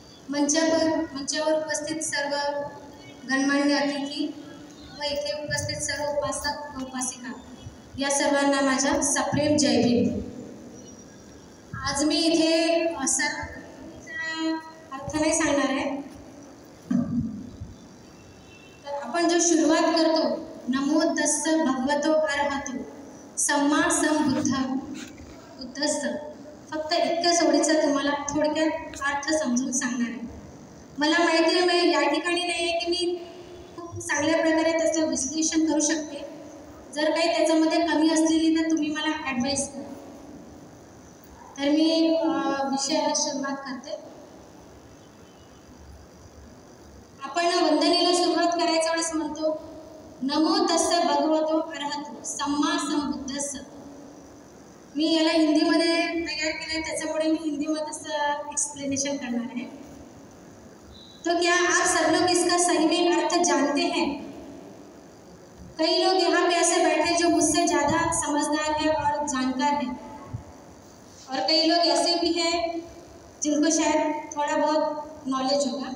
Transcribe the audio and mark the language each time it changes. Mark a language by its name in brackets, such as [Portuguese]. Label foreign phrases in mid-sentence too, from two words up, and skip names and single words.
[Marathi] मंचावर उपस्थित सर्व गणमान्य अतिथी व इथे उपस्थित सर्व उपासक व उपासिका या सर्वांना माझा सप्रेम जय भीम। आज मी इथे अर्थ नाही सांगणार आहे, तर आपण जो सुरुवात करतो [Pali] नमो तस्स भगवतो अरहतो सम्मा बुद्धस्स, [Marathi] फक्त इतक्याच ओळीचा तुम्हाला थोडक्यात अर्थ समजून सांगणार आहे। मला माहिती आहे मी या ठिकाणी नाही आहे की मी खूप चांगल्या प्रकारे त्याचं विश्लेषण करू शकते। जर काही त्याच्यामध्ये कमी असलेली तर तुम्ही मला ॲडवाईस करा। तर मी विषयाला सुरुवात करते। आपण वंदनेला सुरुवात करायच्या वेळेस म्हणतो [Pali] नमो तस्स भगवतो अरहतो सम्मा बुद्धस्स। [Marathi] मी याला हिंदीमध्ये तयार केलं आहे, त्याच्यामुळे मी हिंदीमध्येच एक्सप्लेनेशन करणार है। [Hindi] तो क्या आप सब लोग इसका सही में अर्थ जानते हैं? कई लोग यहाँ पे ऐसे बैठे जो मुझसे ज़्यादा समझदार है और जानकार है, और कई लोग ऐसे भी हैं जिनको शायद थोड़ा बहुत नॉलेज होगा।